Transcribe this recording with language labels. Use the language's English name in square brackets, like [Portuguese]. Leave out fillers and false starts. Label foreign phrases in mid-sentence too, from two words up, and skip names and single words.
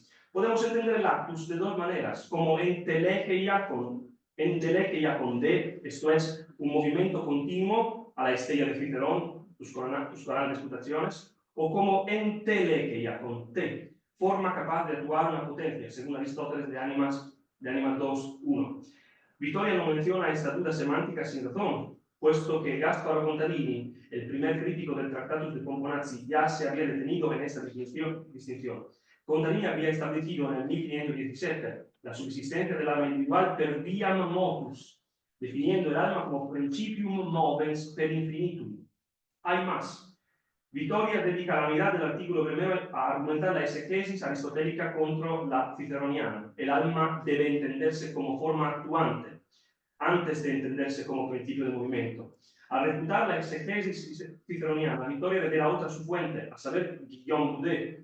[Spanish] Podemos entender el actus de 2 maneras, como entelequia con D, esto es, un movimiento continuo a la estrella de Cicerón, tus grandes disputaciones, o como entelequia con T, forma capaz de actuar una potencia, según Aristóteles de Ánima 2, 1. Vittoria no menciona esta duda semántica sin razón, puesto que Gasparo Contarini, el primer crítico del Tractatus de Pomponazzi, ya se había detenido en esta distinción. Contarini había establecido en el 1517 la subsistencia del alma individual [Latin] per viam motus, [Spanish] definiendo el alma como [Latin] principium movens per infinitum. [Spanish] Hay más. Vittoria dedica la mitad del artículo primero a argumentar la exegesis aristotélica contra la ciceroniana. El alma debe entenderse como forma actuante, antes de entenderse como principio de movimiento. Al refutar la exegesis ciceroniana, Vittoria revela otra su fuente, a saber, Guillaume Boudet.